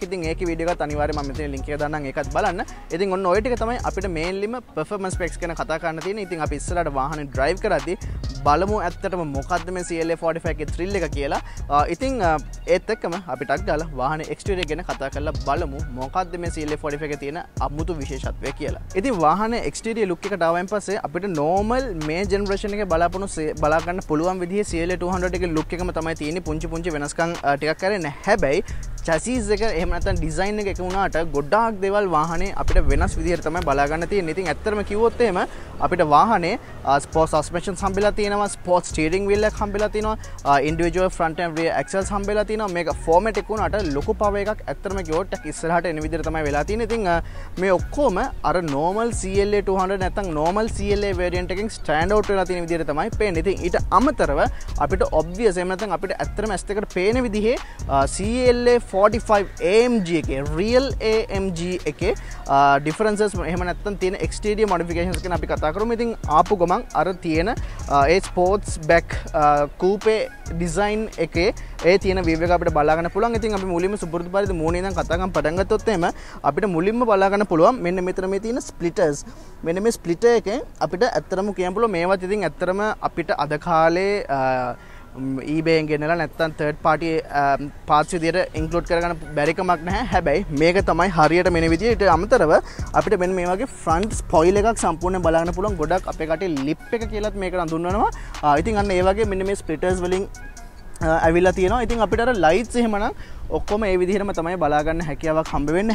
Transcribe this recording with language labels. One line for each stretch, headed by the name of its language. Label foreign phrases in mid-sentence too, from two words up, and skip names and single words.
Sinhala: ඉතින් ඒකේ වීඩියෝ එකත් අනිවාර්යයෙන් මම මෙතන link එක දාන්නම්. ඒකත් බලන්න. ඉතින් ඔන්න ඔය ටික තමයි අපිට mainlyම
English: performance specs
Sinhala: ගැන කතා කරන්න තියෙන්නේ. ඉතින් අපි ඉස්සරහට වාහනේ drive කරද්දී බලමු ඇත්තටම මොකද්ද මේ CLA 45 එකේ thrill එක කියලා. ඉතින් ඒත් එක්කම අපි ටක් ගාලා වාහනේ exterior ගැන කතා කරලා බලමු මොකද්ද මේ CLA 45 එකේ තියෙන අමුතු විශේෂත්වය කියලා. ඉතින් වාහනේ
English: exterior look
Sinhala: එකට ආවයින් පස්සේ අපිට normal මේ generation එකේ බලා ගන්න පුළුවන් විදිහේ CLA 200 එකේ look එකම තමයි තියෙන්නේ. පුංචි වෙනස්කම් ටිකක් කරන්නේ. හැබැයි chassis එක එහෙම නැත්නම් design එක එක වුණාට ගොඩාක් දේවල් වාහනේ අපිට වෙනස් විදිහට තමයි බලා ගන්න තියෙන්නේ. ඉතින් ඇත්තටම කිව්වොත් එහෙම අපිට වාහනේ
English: sport suspension
Sinhala: හම්බෙලා තියෙනවා,
English: sport steering wheel
Sinhala: එකක් හම්බෙලා තියෙනවා,
English: individual front and rear axles
Sinhala: හම්බෙලා තියෙනවා. මේක format එක වුණාට ලොකු power එකක් ඇත්තටම කිව්වොත් ඉස්සරහට එන විදිහට තමයි වෙලා තියෙන්නේ. ඉතින් මේ ඔක්කොම අර normal CLA 200 නැත්නම් normal CLA variant එකෙන්
English: stand out
Sinhala: වෙලා තියෙන විදිහට තමයි පේන්නේ. ඉතින් ඊට අමතරව අපිට obvious එහෙම නැත්නම් අපිට ඇත්තටම ඇස් දෙකට පේන විදිහේ CLA 45 AMG එකේ real AMG එකේ differences එහෙම නැත්නම් තියෙන
English: exterior modifications
Sinhala: ගැන අපි කතා කරමු. ඉතින් ආපු ගමන් අර තියෙන ඒ
English: sports back coupe design
Sinhala: එකේ ඒ තියෙන view එක අපිට බලා ගන්න පුළුවන්. ඉතින් අපි මුලින්ම සුපුරුදු පරිදි මූණේ ඉඳන් කතා කරන් පටන් ගත්තොත් එහෙම අපිට මුලින්ම බලා ගන්න පුළුවන් මෙන්න මෙතන මේ තියෙන splitters. මෙන්න මේ splitter එකෙන් අපිට ඇත්තටම කියන්න පුළුවන් මේවත් ඉතින් ඇත්තටම අපිට අද කාලේ eBay එකෙන් ගෙනලා නැත්නම්
English: third party parts
Sinhala: විදියට include කරගන්න බැරි කමක් නැහැ. හැබැයි මේක තමයි හරියට මෙන්න විදියට අමතරව අපිට මෙන්න මේ වගේ
English: front spoil
Sinhala: එකක් සම්පූර්ණයෙන් බලන්න පුළුවන්. ගොඩක් අපේ කටේ lip එක කියලාත් මේකට හඳුන්වනවා. ඉතින් අන්න ඒ වගේ මෙන්න මේ splitters වලින් ඇවිල්ලා තියෙනවා. ඉතින් අපිට අර lights එහෙමනම් ඔක්කොම ඒ විදිහටම තමයි බලා ගන්න හැකියාවක් හම්බ වෙන්නේ.